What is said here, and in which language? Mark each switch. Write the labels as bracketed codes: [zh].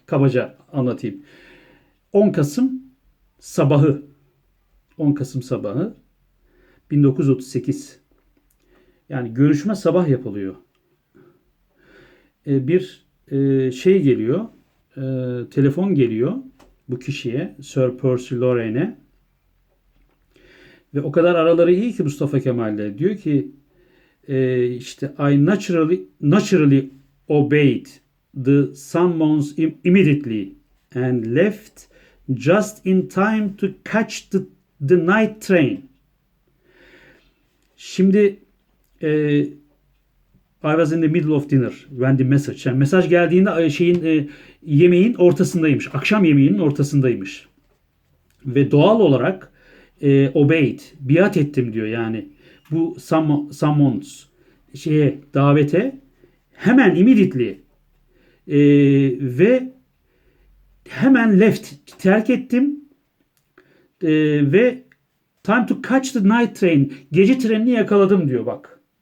[tr] Kabaca anlatayım. 10 Kasım sabahı 10 Kasım sabahı 1938. Yani görüşme sabah yapılıyor. Bir şey geliyor. Telefon geliyor bu kişiye. Sir Percy Lorraine'e. Ve o kadar araları iyi ki Mustafa Kemal'le. Diyor ki işte [en] I naturally obeyed the summons immediately and left just in time to catch the night train. [tr] Şimdi [en] e, I was in the middle of dinner when the message. [tr] Yani mesaj geldiğinde yemeğin ortasındaymış. Akşam yemeğinin ortasındaymış. Ve doğal olarak obeyed, biat ettim diyor yani. Bu summons davete hemen immediately e, ve hemen left, terk ettim ve [en] time to catch the night train, [tr] gece trenini yakaladım diyor bak.